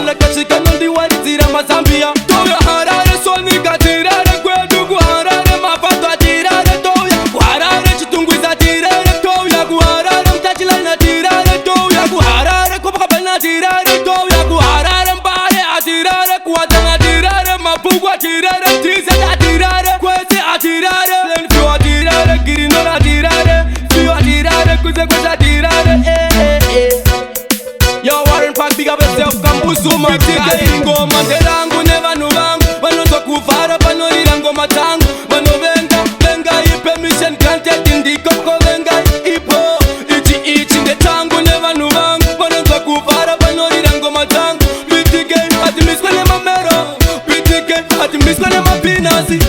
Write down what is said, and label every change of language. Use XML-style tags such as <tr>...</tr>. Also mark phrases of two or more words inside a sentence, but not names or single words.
<sn>Ndakasvika nondiwaridzira mazambia. Toyo Harare, Sonika, tirare kwedu kuHarare, Mafadza tirare, toya kuHarare, Chitungwiza tirare, toya kuHarare, Mutachilaina tirare, toya kuHarare, Copacabana tirare, toya kuHarare, Mbare atirare, kuWadzana tirare, Mapungwa tirare, T Z atirare, Kwese atirare, Plainview atirare, Girinora atirare, View atirare, Kwese Kwese atirare, eh, eh, eh.</sn> <en>Yo, Warren Park, big up yourself, Kambusu, man.</en> <sn>Pitike iri ngoma, nderangu nevanhu vangu, vanonzwa kuvhara panorira ngoma dzangu. Vanovenga, venga, ipe mission granted, ndikoko, venga, ipo. Ichi, ichi, ndechangu nevanhu vangu, vanonzwa kuvhara panorira ngoma dzangu. Pitike, ati miswe nemamero. Pitike, ati miswe nemapinasi.</sn>